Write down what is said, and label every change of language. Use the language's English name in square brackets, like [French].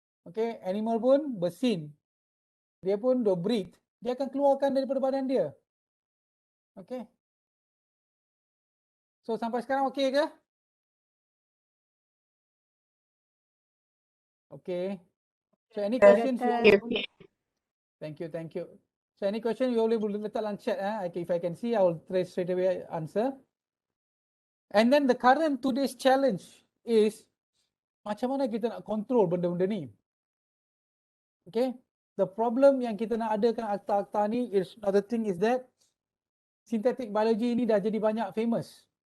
[Malay] Okay, animal pun bersin, dia pun breathe, dia akan keluarkan daripada badan dia. Okay, so sampai sekarang okay ke? [English] Okay, so any questions Thank you. So any question you [Malay] boleh letak dalam [English] chat. If I can see, I will straight away answer. And then the current today's challenge is [Malay] macam mana kita nak control benda-benda ni. [English] Okay, the problem [Malay] yang kita nak adakan akta-akta ni [English] is another thing is that synthetic biology [Malay] ni dah jadi banyak [English] famous.